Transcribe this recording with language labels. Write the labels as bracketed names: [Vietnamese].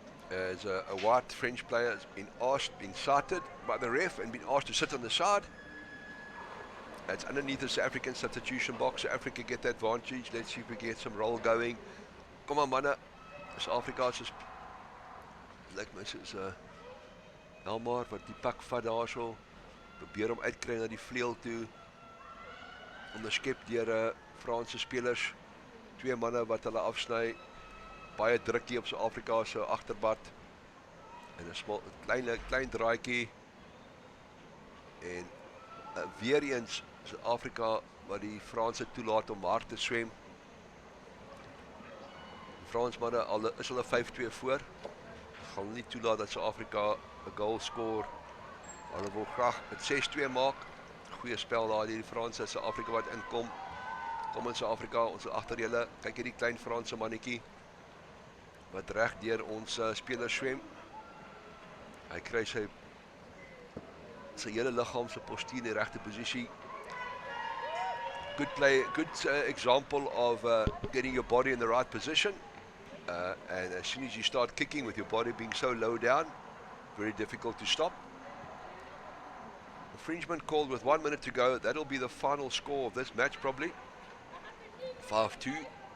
[English] As a white French player has been cited by the ref and been asked to sit on the side. That's underneath the South African substitution box. South Africa get the advantage. Let's see if we get some roll going. [Afrikaans] Kom aan manne. Suid-Afrika is lyk my soos Elmar wat die pak vat daarso. Probeer hom uitkry na die vleuel toe. Onderskep deur Franse spelers. 2 manne wat hulle afsny. Baie drukkie op Suid-Afrika se agterbad. En 'n klein draaitjie. En weer eens Suid-Afrika wat die Franse toelaat om hard te swem. Fransmanne is hulle 5-2 voor. Gaan nie toelaat dat Suid-Afrika 'n goal score. Hulle wil graag met 6-2 maak. Goeie spel daar die Franse. Suid-Afrika wat inkom. Kom in Suid-Afrika, ons is agter julle. Kyk hierdie klein Franse mannetjie wat reg deur ons spelers swem. Hy kry sy hele liggaam se postuur in die regte posisie. [English] Good play, good example of getting your body in the right position. And as soon as you start kicking with your body being so low down, very difficult to stop. Infringement called with 1 minute to go. That'll be the final score of this match probably. 5-2.